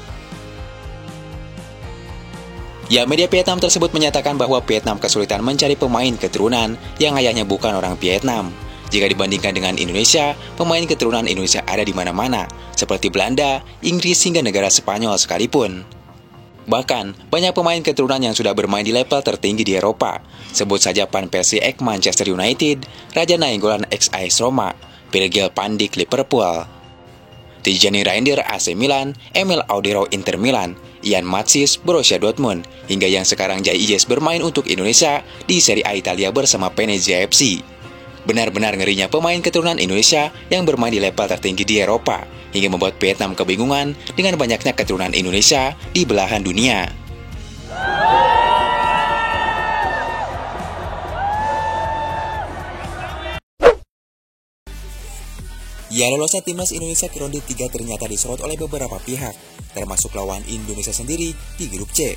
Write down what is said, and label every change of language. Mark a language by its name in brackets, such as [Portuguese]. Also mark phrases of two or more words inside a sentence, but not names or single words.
[Indonesian] Ya, media Vietnam tersebut menyatakan bahwa Vietnam kesulitan mencari pemain keturunan yang ayahnya bukan orang Vietnam. Jika dibandingkan dengan Indonesia, pemain keturunan Indonesia ada di mana-mana, seperti Belanda, Inggris hingga negara Spanyol sekalipun. Bahkan, banyak pemain keturunan yang sudah bermain di level tertinggi di Eropa. Sebut saja Van Persie ex Manchester United, Raja Nainggolan ex AS Roma, Virgil van Dijk Liverpool, Tijani Reinders AC Milan, Emil Audero Inter Milan, Ian Matsis Borussia Dortmund, hingga yang sekarang Jai Ijes bermain untuk Indonesia di Serie A Italia bersama Venezia FC. Benar-benar ngerinya pemain keturunan Indonesia yang bermain di level tertinggi di Eropa, hingga membuat Vietnam kebingungan dengan banyaknya keturunan Indonesia di belahan dunia. Ya, lolosnya timnas Indonesia ke ronde 3 ternyata disorot oleh beberapa pihak, termasuk lawan Indonesia sendiri di grup C.